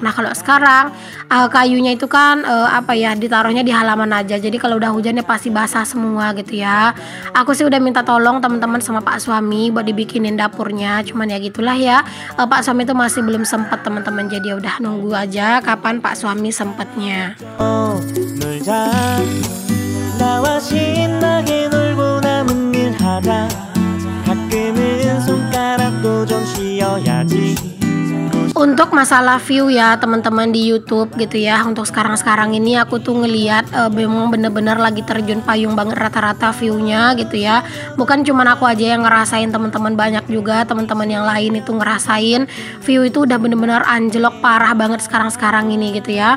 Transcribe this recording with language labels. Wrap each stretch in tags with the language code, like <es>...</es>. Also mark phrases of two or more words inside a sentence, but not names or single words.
<id>Nah, kalau sekarang kayunya itu kan ditaruhnya di halaman aja. Jadi kalau udah hujan ya pasti basah semua gitu ya. Aku sih udah minta tolong teman-teman sama Pak suami buat dibikinin dapurnya. Cuman ya gitulah ya. Pak suami itu masih belum sempat teman-teman. Jadi ya udah nunggu aja kapan Pak suami sempatnya.</id> <ko>놀자 나와 신나게 놀고 남은 일 하자 가끔은 손가락도 좀 쉬어야지.</ko> <id>Untuk masalah view ya teman-teman di YouTube gitu ya. Untuk sekarang-sekarang ini aku tuh ngeliat memang bener-bener lagi terjun payung banget rata-rata viewnya gitu ya. Bukan cuman aku aja yang ngerasain, teman-teman banyak juga teman-teman yang lain itu ngerasain view itu udah bener-bener anjlok parah banget sekarang-sekarang ini gitu ya.</id>